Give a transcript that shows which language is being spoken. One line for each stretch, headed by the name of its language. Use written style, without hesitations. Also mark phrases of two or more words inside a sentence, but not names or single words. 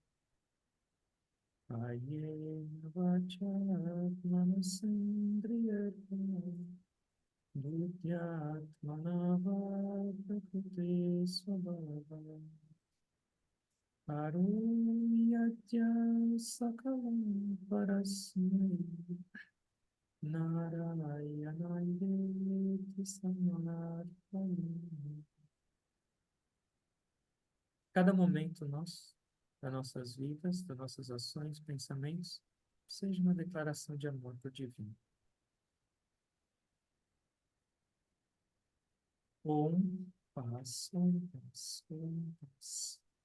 Sanskrit: kayena vacha manasendriyarva buddhyatmana va prakriti svabhava Aruyatya sakalam parasmai Narayanayeti samarpani.
Portuguese: Cada momento nosso, das nossas vidas, das nossas ações, pensamentos, seja uma declaração de amor para o divino. Om Paz, Om Paz, Om Paz.